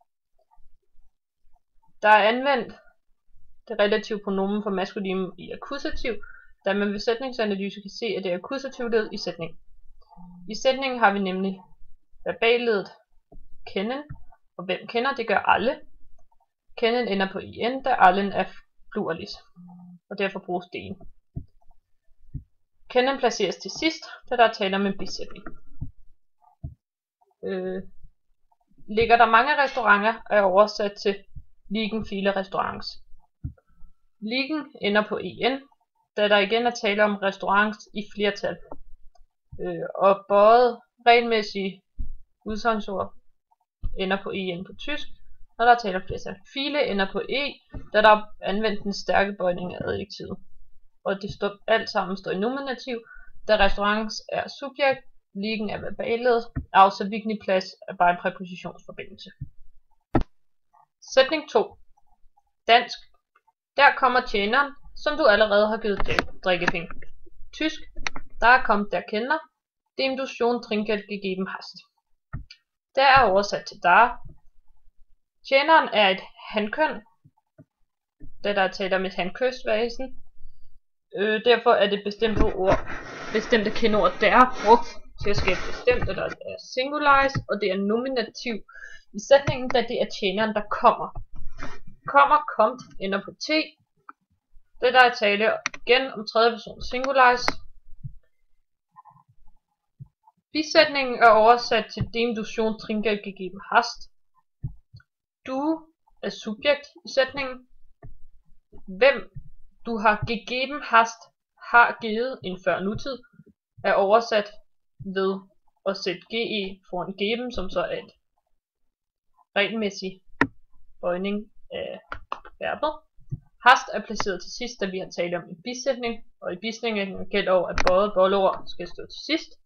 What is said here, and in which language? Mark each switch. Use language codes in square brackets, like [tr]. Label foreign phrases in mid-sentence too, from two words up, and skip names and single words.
[da] Der er anvendt det relative pronomen for maskulinum i akkusativ, da man ved sætningsanalyse kan se, at det er akkusativled i sætningen. I sætningen har vi nemlig verballedet kennen, og hvem kender, det gør alle. Kennen ender på in, da allen er pluralis, og derfor bruges den. Kennen placeres til sidst, da der er tale om en bisætning. Ligger der mange restauranter, er oversat til [de] liegen viele Restaurants. [da] Liegen ender på en, da der igen er tale om restaurants i flertal. Og bøjet regelmæssige udsagnsord ender på en på tysk, når der er tale om flertal. Viele ender på e, da der er anvendt den stærke bøjning af adjektivet. Og det alt sammen står i nominativ, da restaurants er subjekt, liegen er verballedet, og Savigny Plads er bare en præpositionsforbindelse. Sætning 2. Dansk. Der kommer tjeneren, som du allerede har givet drikkepenge. Tysk. [de] Der kommt der Kellner, dem du schon Trinkgeld gegeben hast. [da] Der er oversat til der. Tjeneren er et hankøn, da der er tale om et hankøsvæsen. Derfor er det bestemte kendord der brugt til at skabe bestemt, der er singularis, og det er nominativ i sætningen, da det er tjeneren, der kommer. Kommt ender på t, da der er tale igen om tredje person singularis. Bisætningen er oversat til [de] dem du schon Trinkgeld gegeben hast. [da] Du er subjekt i sætningen. Hvem du har [de] gegeben hast, [da] har givet en før nutid, er oversat ved at sætte ge foran geben, som så er et regelmæssig bøjning af verbet. Hast er placeret til sidst, da vi har talt om en bisætning, og i bisætningen gælder over, at bøjet boldord skal stå til sidst.